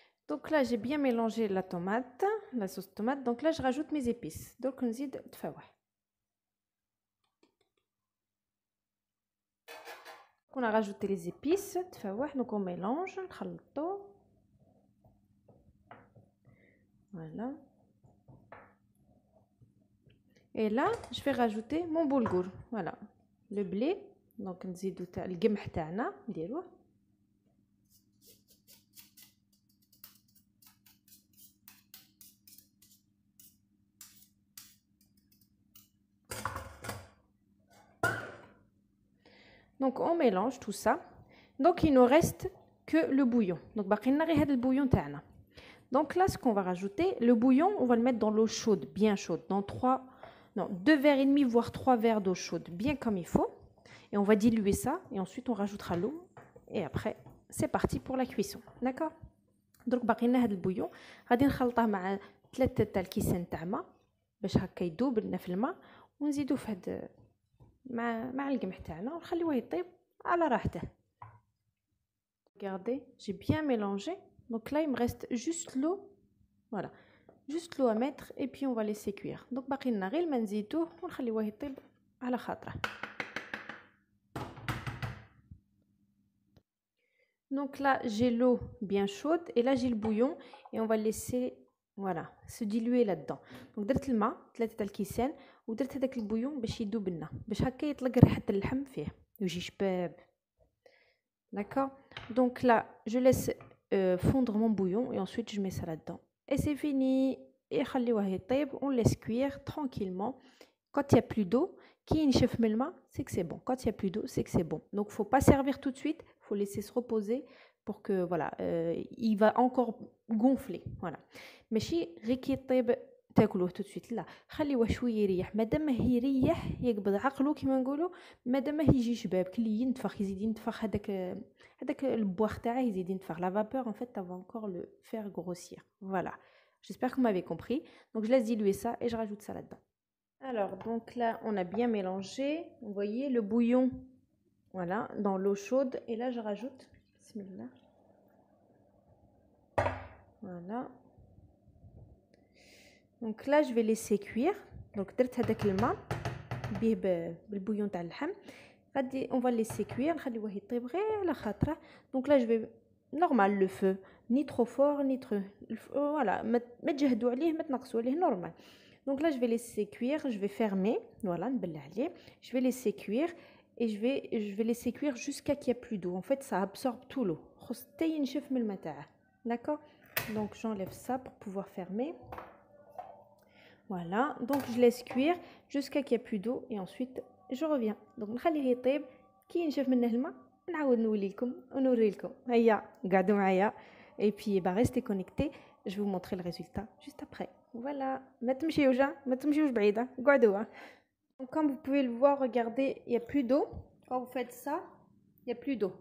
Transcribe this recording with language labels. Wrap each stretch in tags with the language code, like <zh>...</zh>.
<fr>Donc là j'ai bien mélangé la tomate, la sauce tomate. Donc là je rajoute mes épices.</fr> <ar>Donc نزيد تفاوح.</ar> <fr>On a rajouté les épices,</fr> <ar>تفاوح.</ar> <fr>Donc on mélange,</fr> <ar>نخلطو.</ar> <fr>Voilà. Et là je vais rajouter mon boulgour. Voilà, le blé.</fr> <ar>Donc نزيدو تاع القمح تاعنا نديروه.</ar> <fr>Donc on mélange tout ça. Donc il nous reste que le bouillon. Donc</fr> <ar>باقي لنا غير هذا البouillon تاعنا.</ar> <fr>Donc là, ce qu'on va rajouter, le bouillon, on va le mettre dans l'eau chaude, bien chaude, dans 2 verres et demi, voire 3 verres d'eau chaude, bien comme il faut. Et on va diluer ça, et ensuite on rajoutera l'eau, et après, c'est parti pour la cuisson. D'accord?</fr> <ar>Donc, باقي لنا هذا البouillon غادي نخلطه مع 3 تاع الكيسان تاع ما باش هكا يذوب لنا في الماء ونزيدو في هاد مع القمح تاعنا ونخليوه يطيب على راحته.</ar> <fr>Regardez, j'ai bien mélangé. Donc là, il me reste juste l'eau. Voilà, juste l'eau à mettre et puis on va laisser cuire.</fr> <ar>Donc باقي لنا غير الماء نزيدوه ونخليوه يطيب على خاطره.</ar> <fr>Donc là, j'ai l'eau bien chaude et là j'ai le bouillon et on va laisser voilà se diluer là-dedans.</fr> <ar>Donc درت الماء 3 تاع الكيسان ودرت هذاك البouillon باش يذوب لنا باش هكا يطلق ريحه اللحم فيه ويجي شباب.</ar> <fr>D'accord? Donc là, je laisse fondre mon bouillon et ensuite je mets ça là-dedans. Et c'est fini. Et on laisse cuire tranquillement. Quand il n'y a plus d'eau, c'est que c'est bon. Quand il n'y a plus d'eau, c'est que c'est bon. Donc, il ne faut pas servir tout de suite. Il faut laisser se reposer pour que, voilà, il va encore gonfler. Voilà. Mais si</fr> <ar>تاكلوه</ar> <fr>tout de suite</fr> <ar>لا خليوه شويه يريح مادام ما هي يريح يقبض عقله كيما نقولوا مادام ما يجي شباب كلي ينتفخ يزيد ينتفخ هذاك البواخ تاعه يزيد ينتفخ</ar> <fr>la vapeur en fait ça va encore le faire grossir. Voilà, j'espère que vous m'avez compris. Donc je laisse diluer ça et je rajoute ça là-dedans. Alors donc là on a bien mélangé, vous voyez le bouillon voilà dans l'eau chaude et là je rajoute bismillah voilà. Donc là je vais laisser cuire.</fr> <ar>Donc درت هذاك الماء بيه بالبouillon تاع اللحم غادي</ar> <fr>on va laisser cuire</fr> <ar>نخليوه يطيب غير على خاطره.</ar> <fr>Donc là je vais normal le feu ni trop fort ni trop voilà</fr> <ar>ما تجهدوا عليه ما تنقصوا عليه</ar> <fr>normal. Donc là je vais laisser cuire, je vais fermer voilà</fr> <ar>نبلع عليه.</ar> <fr>Je vais laisser cuire et je vais laisser cuire jusqu'à qu'il n'y ait plus d'eau. En fait ça absorbe tout l'eau.</fr> <ar>خص حتى ينشف من الماء تاعه.</ar> <fr>D'accord? Donc j'enlève ça pour pouvoir fermer. Voilà, donc je laisse cuire jusqu'à qu'il n'y ait plus d'eau et ensuite je reviens.</fr> <ar>Donc نخليه يطيب كي نشوف منه الماء نعاود نولي لكم ونوري لكم. هيا قعدوا معايا</ar> <fr>et puis restez connectés, je vais vous montrer le résultat juste après.</fr> <ar>Voilà, ما تمشيوش بعيدة قعدوا.</ar> <fr>Donc comme vous pouvez le voir, regardez, il n'y a plus d'eau. Quand vous faites ça, il n'y a plus d'eau.</fr>